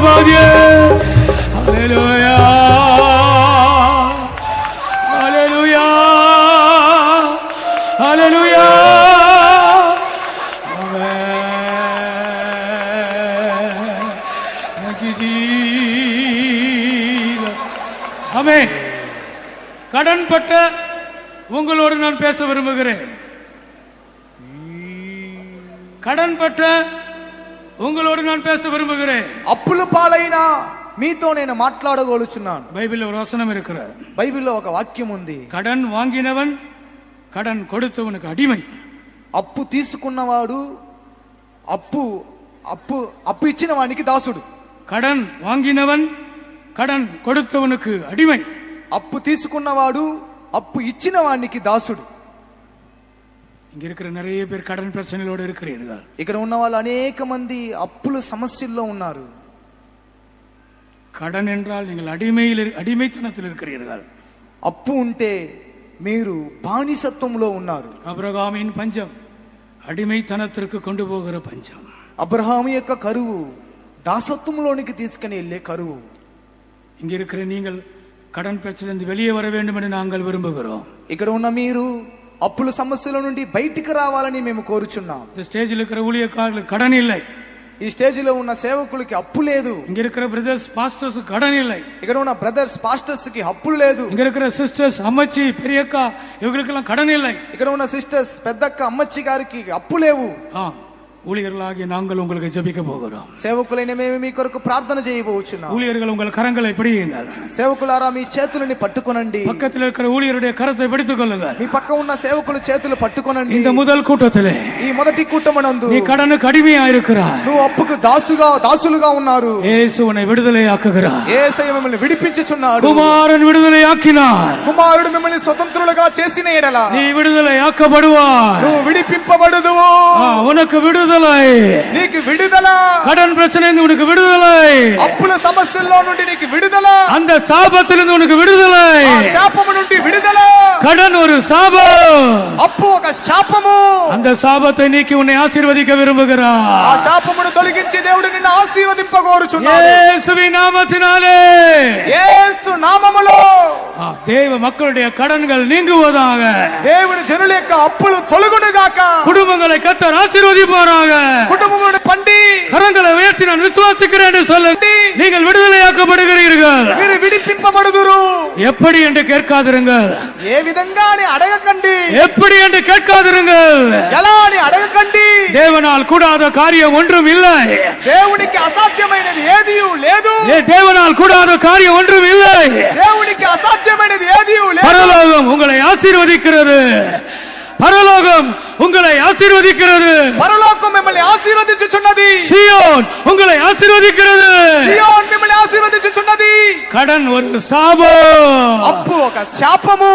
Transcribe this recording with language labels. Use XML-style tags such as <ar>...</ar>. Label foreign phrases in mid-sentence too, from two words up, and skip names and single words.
<te>హల్లెలూయా హల్లెలూయా హల్లెలూయా ஆமென்.</te> <ta>கடன்பட்ட உங்களோடு நான் பேச விரும்புகிறேன். கடன்பட்ட உங்களோடு நான் பேச விரும்புகிறேன்.</ta> <te>అప్పుల పాలైన మీతో నేను మాట్లాడగలుగుతున్నాను. బైబిల్లో ఒక వచనం இருக்கிறது. బైబిల్లో ఒక వాక్యం ఉంది.</te> <ta>கடன் வாங்கினவன் கடன் கொடுத்தவனுக்கு அடிமை.</ta> <te>అప్పు తీసుకున్నవాడు అప్పు అప్పు అప్పు ఇచ్చిన వానికి దాసుడు.</te> <ta>கடன் வாங்கினவன் கடன் கொடுத்தவனுக்கு அடிமை.</ta> <te>అప్పు తీసుకున్నవాడు అప్పు ఇచ్చిన వానికి దాసుడు.</te> <ta>இங்க இருக்கிற நிறைய பேர் கடன் பிரச்சனைகளோடு இருக்கிறீர்கள்.</ta> <te>ఇక్కడ ఉన్న వాళ్ళు అనేక మంది అప్పుల సమస్యల్లో ఉన్నారు.</te> <ta>கடன் என்றால் நீங்கள் அடிமைத்தனத்தில் இருக்கிறீர்கள்.</ta> <te>అప్పు ఉంటే మీరు బానిసత్వంలో ఉన్నారు.</te> <ta>அபிரகாமின் பஞ்சம் அடிமைத்தனத்திற்கு கொண்டு போகிற பஞ்சம்.</ta> <te>అబ్రహాము యొక్క కరువు దాసత్వంలోనికి తీసుకుని వెళ్ళే కరువు.</te> <ta>இங்க இருக்கிற நீங்கள் கடன் பிரச்சனையிலிருந்து வெளியே வர வேண்டும் என்று நாங்கள் விரும்புகிறோம்.</ta> <te>ఇక్కడ ఉన్న మీరు అప్పుల సమస్యల నుండి బయటికి రావాలని మేము కోరుచున్నాం.</te> <ta>இந்த ஸ்டேஜில் இருக்கிற ஊழியக்காரர்களுக்கு கடன் இல்லை.</ta> <te>ఈ స్టేజ్ లో ఉన్న సేవకులకి అప్పు లేదు.</te> <ta>இங்க இருக்கிற பிரதர்ஸ் பாஸ்டர்ஸ் கடன் இல்லை.</ta> <te>ఇక్కడ ఉన్న బ్రదర్స్ పాస్టర్స్ కి అప్పులు లేదు.</te> <ta>இங்க இருக்கிற சிஸ்டர்ஸ் அம்மச்சி பெரியக்கா இவங்களுக்கெல்லாம் கடன் இல்லை.</ta> <te>ఇక్కడ ఉన్న సిస్టర్స్ పెద్దక్క అమ్మచ్చి గారికి అప్పు లేవు.</te> <ta>ஊழியர்களாகிய நாங்கள் உங்களுக்கு ஜெபிக்க போகிறோம்.</ta> <te>సేవకులైన మేము మీ కొరకు ప్రార్థన చేయబోచున్నాం.</te> <ta>ஊழியர்கள் உங்கள் கரங்களை பிடியுங்கள்.</ta> <te>సేవకులారా మీ చేతులని పట్టుకొనండి.</te> <ta>பக்கத்தில் இருக்கிற ஊழியருடைய கரத்தை பிடித்துக் கொள்ளுங்கள்.</ta> <te>మీ పక్క ఉన్న సేవకుల చేతులు పట్టుకొనండి.</te> <ta>இந்த முதல் கூட்டத்திலே</ta> <te>ఈ మొదటి కూటమనందు</te> <ta>நீ கடனுக்கு அடிமையா இருக்கிறாய்.</ta> <te>నువ్వు అప్పుకు దాసులుగా ఉన్నారు.</te> <ta>యేసు உன்னை விடுதலையாக்குகிறார்.</ta> <te>యేసయ్య మిమ్మల్ని విడిపించుచున్నాడు. కుమారుని విడుదలయాకినార్. కుమారుడు మిమ్మల్ని స్వతంత్రులుగా చేసిన ఎడల</te> <ta>நீ விடுதலையாக்கப்படுவாய்.</ta> <te>నువ్వు విడిపింపబడుదువు.</te> <ta>உனக்கு விடுதலை విడుదలై,</ta> <te>నీకు విడుదల.</te> <ta>கடன் பிரச்சனை உனக்கு விடுதலை,</ta> <te>అప్పుల సమస్యల్లో నుండి నీకు విడుదల.</te> <ta>அந்த சாபத்திலிருந்து உனக்கு விடுதலை,</ta> <te>ఆ శాపము నుండి విడుదల.</te> <ta>கடன் ஒரு சாபம்,</ta> <te>అప్పు ఒక శాపము.</te> <ta>அந்த சாபத்தை நீக்கி உன்னை ஆசீர்வதிக்க விரும்புகிறார்.</ta> <te>ఆ శాపమును తొలగించి దేవుడు నిన్ను ఆశీర్వదింపగోరుచున్నాడు.</te> <ta>இயேசுவின் நாமத்தினாலே,</ta> <te>యేసు నామములో</te> <ta>தேவ மக்களுடைய கடன்கள் நீங்குவதாக,</ta> <te>దేవుని జనుల యొక్క అప్పులు తొలగును గాక.</te> <ta>குடும்பங்களை கர்த்தர் ஆசீர்வதிப்பாராக.</ta> <te>కుటుంబమును పండి</te> <ta>கரங்களை உயர்த்தி நான் விசுவாசிக்கிறேன் என்று சொல்ல, நீங்கள் விடுதலையாக்கப்படுகிறீர்கள்.</ta> <te>మీరు విడిపింపబడుదురు.</te> <ta>எப்படி என்று கேட்காதிருங்கள்,</ta> <te>ఏ విధంగా అని అడగకండి.</te> <ta>எப்படி என்று கேட்காதிருங்கள்.</ta> <te>ఎలా అని అడగకండి.</te> <ta>தேவனால் கூடாத காரியம் ஒன்றும் இல்லை.</ta> <te>దేవునికి అసాధ్యమైనది ఏదీ లేదు.</te> <ta>தேவனால் கூடாத காரியம் ஒன்றும் இல்லை.</ta> <te>దేవునికి అసాధ్యమైనది ఏదీ లేదు.</te> <ta>பரலோகம் உங்களை ஆசீர்வதிக்கிறது. பரலோகம் உங்களை ஆசீர்வதிக்கிறது.</ta> <te>పరలోకం మిమ్మల్ని ఆశీర్వదించుచున్నది.</te> <ta>சீயோன் உங்களை ஆசீர்வதிக்கிறது.</ta> <te>సియోన్ మిమ్మల్ని ఆశీర్వదించుచున్నది.</te> <ta>கடன் ஒரு சாபம்,</ta> <te>అప్పు ఒక శాపము.</te>